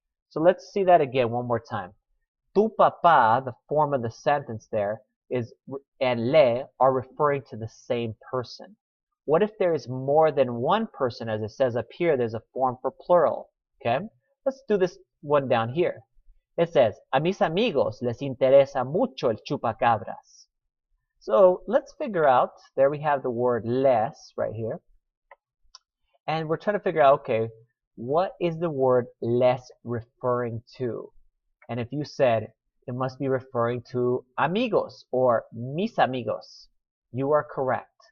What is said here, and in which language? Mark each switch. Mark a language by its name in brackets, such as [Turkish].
[English] So let's see that again one more time. Tu papá, the form of the sentence there, is, and le are referring to the same person. What if there is more than one person? As it says up here, there's a form for plural. Okay? Let's do this one down here. [Spanish] It says, a mis amigos les interesa mucho el chupacabras. [English] So let's figure out, there we have the word les right here. And we're trying to figure out, okay, what is the word les referring to? And if you said, it must be referring to amigos or mis amigos, you are correct.